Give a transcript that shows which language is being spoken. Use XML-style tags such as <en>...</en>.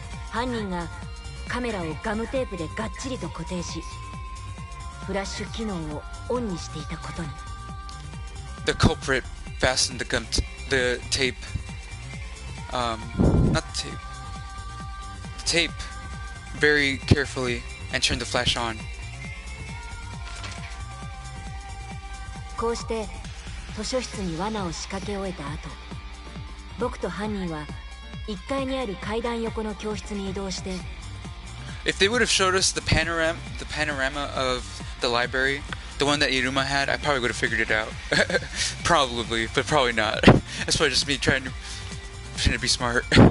<ja>犯人がカメラをガムテープでがっちりと固定し、フラッシュ機能をオンにしていたことに。</ja> <en>The culprit fastened the tape, not the tape, very carefully and turned the flash on.</en> <ja>こうして図書室に罠を仕掛け終えた後、僕と犯人は1階にある階段横の教室に移動して、</ja> <en>If they would have showed us the panorama of the library, the one that Iruma had, I probably would have figured it out. Probably, but probably not. That's probably just me trying to pretend to be smart.</en>